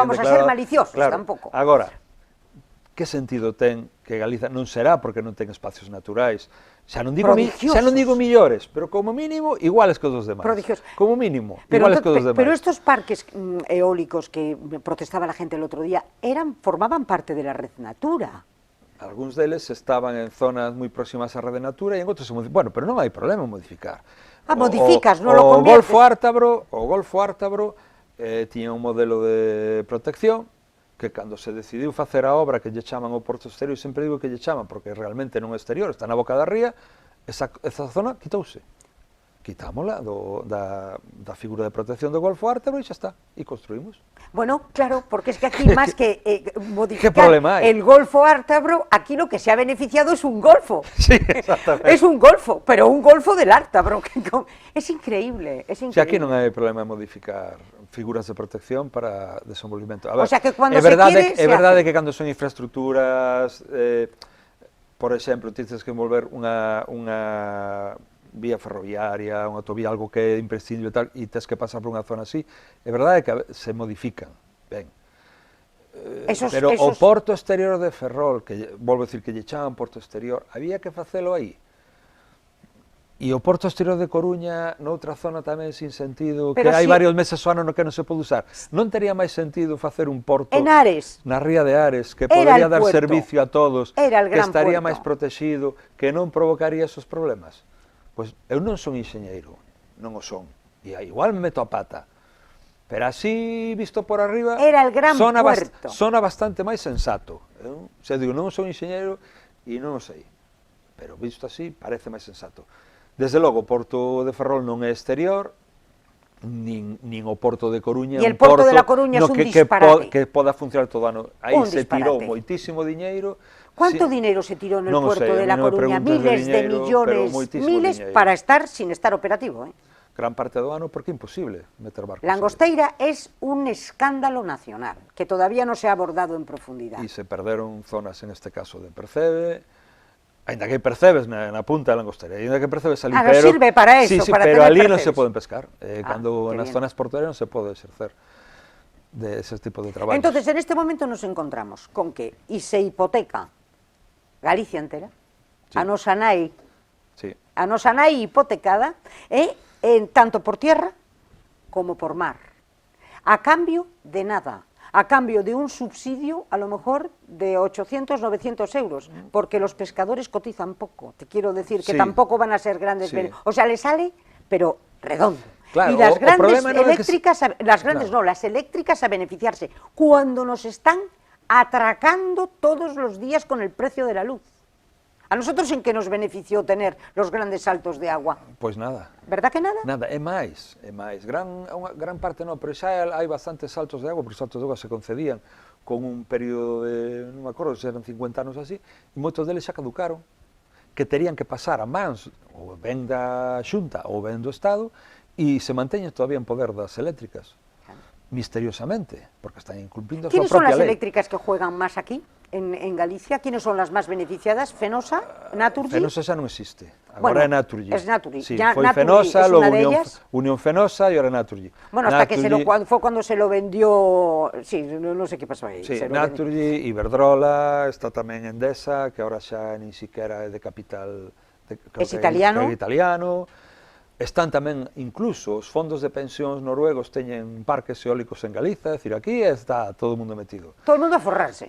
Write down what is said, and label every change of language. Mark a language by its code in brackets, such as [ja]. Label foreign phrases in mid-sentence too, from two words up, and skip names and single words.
[es] vamos a ser declara- maliciosos claro. [gl] tampouco. Agora, que sentido ten que Galiza non será porque non ten espacios naturais? Xa non digo millores, pero como mínimo iguales que os dos demais. [es] Prodigiosos. [gl] Como mínimo, [es] Pero, [gl] iguales que os dos demais. [es] pero estos parques eólicos que protestaba la gente el otro día formaban parte de la Red Natura. [gl] Algúns deles estaban en zonas moi próximas á Rede Natura e en outros se modificaron. Bueno, pero non hai problema en modificar. Modificas, non [es] lo conviertes. [gl] O Golfo Ártabro tiña un modelo de protección que cando se decidiu facer a obra que lle chaman o Porto Exterior, e sempre digo que lle chaman porque realmente non é exterior, está na boca da ría, esa zona quitouse. Quitámola da figura de protección do Golfo Ártabro e xa está, e construímos. [es] Bueno, claro, porque es que aquí más que modificar [gl] problema hai? [es] el Golfo Ártabro, aquí lo que se ha beneficiado es un golfo. Sí, exactamente. Es un golfo, pero un golfo del Ártabro. Es increíble, es increíble. [gl] Si aquí non hai problema en modificar figuras de protección para desenvolvimento. A ver, [es] O sea que cuando [gl] é se verdade, [es] quiere, [gl] é se verdade [es] hace. [gl] que cando son infraestructuras, por exemplo, tens que envolver unha vía ferroviaria, unha autovía, algo que é imprescindible e tal, e tens que pasar por unha zona así, é verdade que se modifican, ben. Pero o porto exterior de Ferrol, que volvo a decir que lle chaman porto exterior, había que facelo aí. E o porto exterior de Coruña, noutra zona tamén sin sentido, [es] Pero [gl] que hai [es] si... [gl] varios meses o ano no que non se pode usar. Non tería máis sentido facer un porto en Ares, na ría de Ares, que [es] Era [gl] podería [es] el [gl] dar [es] puerto. [gl] servicio a todos, [es] Era el [gl] que [es] gran [gl] estaría [es] puerto. [gl] máis protegido, que non provocaría esos problemas? Pois eu non son enxeñeiro, non o son, e igual me meto a pata, pero así, visto por arriba, [es] Era el gran puerto. [gl] Sona bastante máis sensato. O sea, digo, non son enxeñeiro e non o sei, pero visto así, parece máis sensato. Desde logo, o Porto de Ferrol non é exterior, nin o Porto de Coruña, E [es] el Porto de la Coruña [gl] é un disparate. que poda funcionar todo o ano. Aí [es] Un [gl] se [es] disparate. [gl] tirou moitísimo diñeiro. [es] ¿cuánto Sí. dinero se tiró en el [gl] Non o [es] puerto [gl] sei, a [es] de La [gl] mí non me [es] Coruña? [gl] preguntes de [es] Miles de [gl] diñeiro, [es] millones, [gl] pero moitísimo [es] miles [gl] diñeiro. [es] para estar sin estar operativo. [gl] Gran parte do ano, porque é imposible meter barcos. [es] La Angosteira es un escándalo nacional que todavía no se ha abordado en profundidad. [gl] E se perderon zonas, en este caso, de Percebe, ainda que hai percebes na punta da Langosteira, ainda que percebes ali, [es] Ahora sirve para eso, sí, para [gl] pero [es] tener [gl] ali non [es] percebes. [gl] se poden pescar, cando [es] qué [gl] nas [es] bien. [gl] zonas portuarias non se pode exercer de ese tipo de traballos. [es] Entonces, en este momento nos encontramos con que y se hipoteca Galicia entera, Sí. [gl] a nosa nai [es] Sí. hipotecada, tanto por tierra como por mar, a cambio de nada, a cambio de un subsidio a lo mejor de 800, 900 euros, porque los pescadores cotizan poco, te quiero decir que Sí. tampoco van a ser grandes, Sí. o sea, les sale, pero redondo. Claro, y las [gl] o [es] grandes [gl] problema non é que [es] eléctricas, las grandes [gl] claro. [es] no, las eléctricas a beneficiarse, cuando nos están atracando todos los días con el precio de la luz. ¿A nosotros en qué nos benefició tener los grandes saltos de agua? [gl] Pois nada. [es] ¿Verdad que nada? [gl] Nada, é máis. Gran parte non, pero xa hai bastantes saltos de agua, porque os saltos de agua se concedían con un período de, non me acordo, se eran 50 anos así, e moitos deles xa caducaron, que terían que pasar a mans, ou ben da Xunta, ou ben do Estado, e se manteñen todavía en poder das eléctricas, misteriosamente, porque están incumplindo a súa [es] ¿Quiénes son [gl] propia [es] las [gl] lei. [es] eléctricas que juegan más aquí, en Galicia? ¿Quiénes son las más beneficiadas? ¿Fenosa? ¿Naturgy? [gl] Fenosa xa non existe, agora [es] Bueno, [gl] é Naturgy. [es] es Naturgy. Sí, Ya [gl] foi [es] Naturgy [gl] Fenosa, [es] es [gl] logo [es] una de ellas. Unión Fenosa e ahora Naturgy. Bueno, hasta que Naturgy- fue cuando se lo vendió, sí, no sé qué pasó ahí. Sí, se lo vendió. [gl] Naturgy, Iberdrola, está tamén Endesa, que ahora xa nin siquiera é de capital... [es] Es italiano. [gl] Que é italiano. Están tamén, incluso, os fondos de pensións noruegos teñen parques eólicos en Galiza, é dicir, aquí está todo o mundo metido. Todo o mundo a forrarse.